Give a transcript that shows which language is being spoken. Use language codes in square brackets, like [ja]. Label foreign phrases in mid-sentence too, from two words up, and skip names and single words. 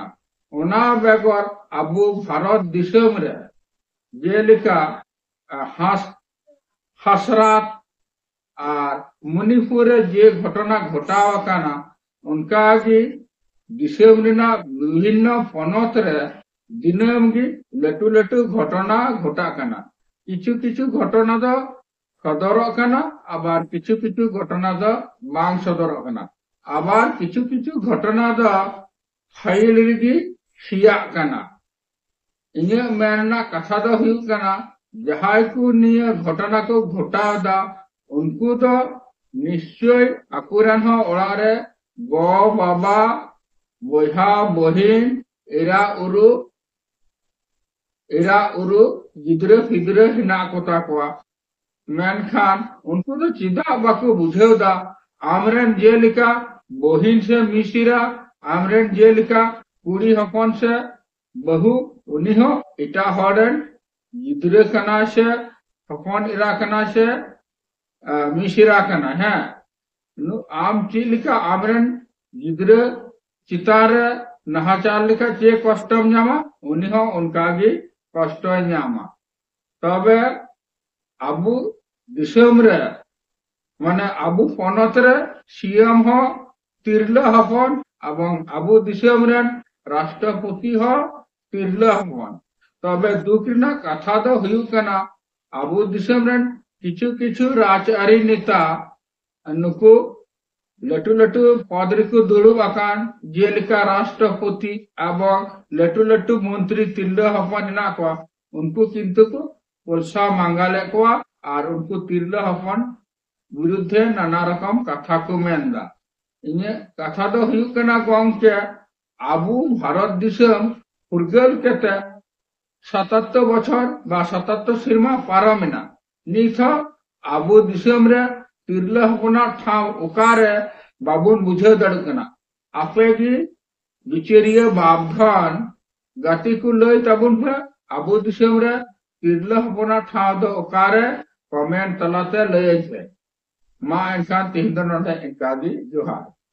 [sat] ओना बेगर आबू भारत दिसम रे जेलिका हासरात और मणिपुर जे घटना घटाव कना उनका की दिसम रेना विभिन्न पनत रे दिनम की लटू लटू घटना घटा कना। किछु किछु घटना दो सदर कना आबार किछु किछु घटना दो बांग सदर कना आबार किछु किछु घटना दो फाइल रिगी सिया कना। इने मेनना कथा दो हुयु कना जहाय को निये घटना को घटाव दा उनको तो निश्चय आकुरान हो ओड़ा रे गो बाबा बहा बहिन एरा उरु गिद्रा फिद्रा हिना कोता कोआ मेनखान उनको तो चिदा बाको बुझेव दा आमरेन जेलिका बहिन से मिसिरा आमरेन जेलिका कुड़ी हपन से बहु उनी हो इटा हॉर्डन गिद्रा कना से हपन इरा कना से मिसिरा कना है आम चिलिका आमरेन गिद्रा चितार नहाचार लिखा चे कष्टम नामा उनी हो उनका गी कष्ट नामा तबे आबू दिसम रे माने आबू पनत रे सीएम हो तिरला हपन एवं आबू दिसम रे राष्ट्रपति हो तिरला हपन तबे दुख ना कथा दो हुयु कना आबू दिसम रे किछु किछु राजआरी नेता नुकु लटू लटू पद रेको दुड़ुब आकान जेलिका राष्ट्रपति एवं लटू लटू मंत्री तिरला हपन हेना को उनको किंतु को पैसा मांगाले को और उनको तिरला हपन विरुद्धे नाना रकम कथा को मेनदा इने कथा दो हुयु कना गंके आबू भारत दिसम फुरगल केते 77 बछर बा 77 सिरमा पारमिना निथ आबू दिसम रे तिरला हपना ठाव ओकारे बाबुन बुझे दड़ कना आपे की बिचेरिया बाबधान गाती को लय तबुन पे आबू दिसम रे तिरला हपना ठाव दो ओकारे कमेंट तलाते लय छे मा एनखान तिहिन दो नोंडे इनका गी जोहार।